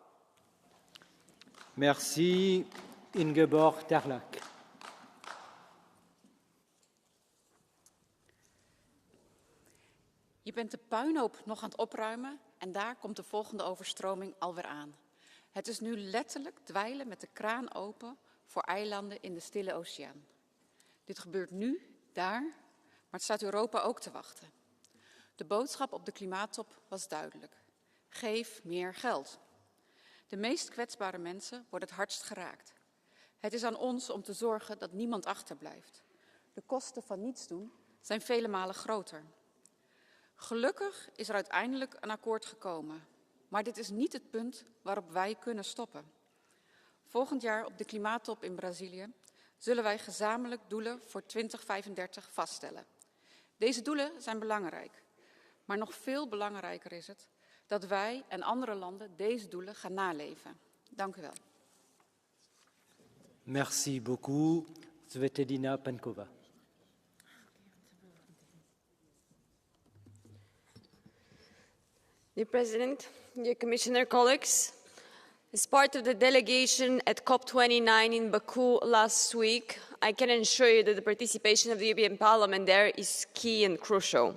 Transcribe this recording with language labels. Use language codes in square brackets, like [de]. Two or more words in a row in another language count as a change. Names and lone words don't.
[fr] Merci, Ingeborg Terlak. [nl] Je bent de puinhoop nog aan het opruimen en daar komt de volgende overstroming alweer aan. Het is nu letterlijk dweilen met de kraan open voor eilanden in de Stille Oceaan. Dit gebeurt nu, daar, maar het staat Europa ook te wachten. De boodschap op de klimaattop was duidelijk. Geef meer geld. De meest kwetsbare mensen worden het hardst geraakt. Het is aan ons om te zorgen dat niemand achterblijft. De kosten van niets doen zijn vele malen groter. Gelukkig is er uiteindelijk een akkoord gekomen. Maar dit is niet het punt waarop wij kunnen stoppen. Volgend jaar op de klimaattop in Brazilië zullen wij gezamenlijk doelen voor 2035 vaststellen. Deze doelen zijn belangrijk. Maar nog veel belangrijker is het dat wij en andere landen deze doelen gaan naleven. Dank u wel. [fr] Merci beaucoup, Svetlana Penkova. [en] Dear President, dear Commissioner, colleagues, as part of the delegation at COP29 in Baku last week, I can assure you that the participation of the European Parliament there is key and crucial.